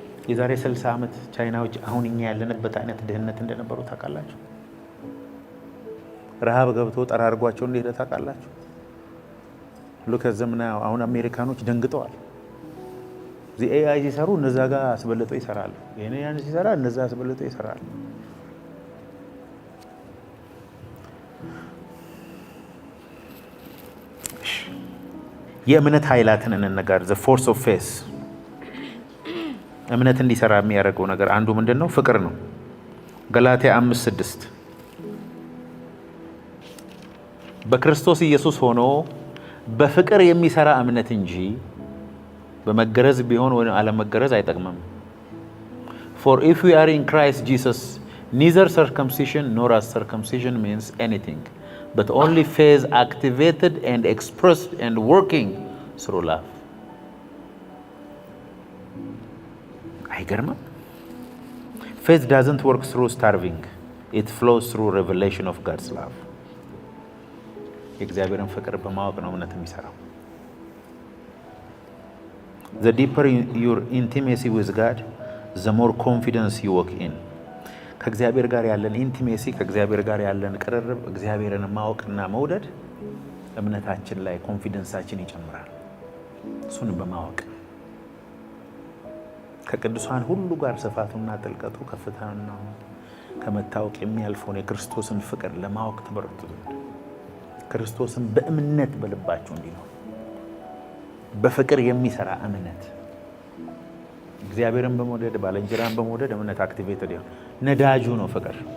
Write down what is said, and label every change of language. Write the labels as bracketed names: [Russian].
[Amharic] የዛሬ 60 ዓመት ቻይናዎች አሁን እኛ ያለንበት አይነት ድህነት እንደነበሩ ታውቃላችሁ። ረሃብ ገብቶ ጠራርጓቸው እንደሄደ ታውቃላችሁ። ሉክ ዘመና አሁን አሜሪካኖች ደንግጠዋል። እዚህ ኤአይ ሲሰሩ እነዛ ጋር አስበልጦ ይሰራሉ። ይሄን ያን ሲሰራ እነዛ አስበልጦ ይሰራሉ። የእምነት ኃይላትን እንነጋገር። [English] the force of faith [Amharic] እምነት እንዲሰራ የሚያደርገው ነገር አንዱ ምንድነው? ፍቅር ነው። ገላትያ 5:6 በክርስቶስ ኢየሱስ ሆኖ በፍቅር የሚሰራ እምነት እንጂ በመገረዝ ቢሆን ወይ አለመገረዝ አይጠቅምም። [English] for if we are in Christ Jesus neither circumcision nor uncircumcision means anything but only faith activated and expressed and working through love. [Amharic] አይገርምም? [English] faith doesn't work through starving, it flows through revelation of God's love. [Amharic] የእግዚአብሔርን ፍቅር በማወቅ ነው እምነት የሚሰራው። [English] the deeper your intimacy with God the more confidence you walk in. [Amharic] ከእግዚአብሔር ጋር ያለን ኢንቲሜሲ ከእግዚአብሔር ጋር ያለን ቅርርብ እግዚአብሔርን ማወቅና መውደድ እምነታችን ላይ ኮንፊደንሳችን ይጨምራል። እሱን በማወቅ ከቅዱሳን ሁሉ ጋር ስፋቱና ጥልቀቱ ከፍታውና ከመታወቅ የሚያልፈውን የክርስቶስን ፍቅር ለማወቅ ተበረቱ ዘንድ ክርስቶስን በእምነት በልባችሁ እንዲኖር በፍቅር የሚሰራ እምነት እግዚአብሔርን በመውደድ ባልንጀራን በመውደድ እምነት አክቲቬትድ ይሆን። ነዳጁ ነው ፍቅር።